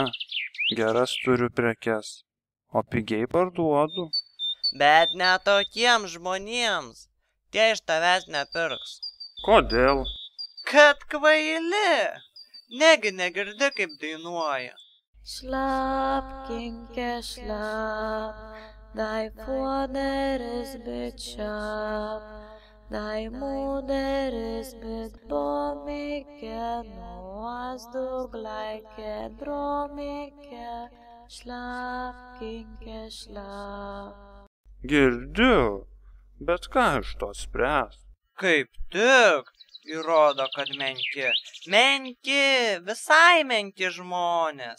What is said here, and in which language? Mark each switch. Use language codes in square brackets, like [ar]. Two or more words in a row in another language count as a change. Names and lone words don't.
[lt] Geras turiu prekes, o pigiai parduodu. Bet ne tokiems žmonėms. Tie iš tavęs nepirks. Kodėl? Kad kvaili. Negi negirdi, kaip dainuoja. [de] Schlapkinke, schlap, dein Vater ist betschap, dein Mutter ist betbomike, nuas du gleiche dromike, schlapkinke, schlap. [lt] Girdiu, bet ką iš to spręs? Kaip tik, įrodo, kad menki. Menki, visai menki žmonės.